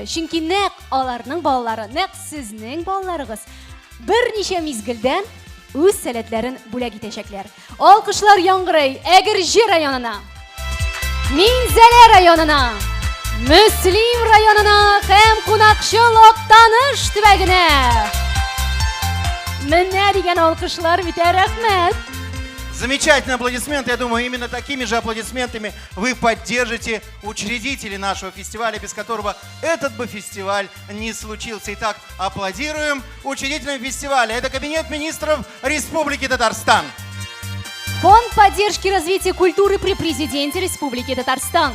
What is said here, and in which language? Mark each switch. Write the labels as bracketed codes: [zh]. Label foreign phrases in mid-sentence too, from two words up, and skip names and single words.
[tt] Чөнки нәкъ аларның балалары, нәкъ сезнең балаларыгыз берничә мизгелдән үз сәләтләрен бүләк итәчәкләр. Алкышлар яңгырый Әгерҗе районына, Минзәлә районына, Мөслим районына һәм Кунакчыл Актаныш төбәгенә. Менә дигән алкышлар бит, рәхмәт. [ru] Замечательные аплодисменты. Я думаю, именно такими же аплодисментами вы поддержите учредителей нашего фестиваля, без которого этот бы фестиваль не случился. Итак, аплодируем учредителям фестиваля. Это Кабинет министров Республики Татарстан. Фонд поддержки развития культуры при президенте Республики Татарстан.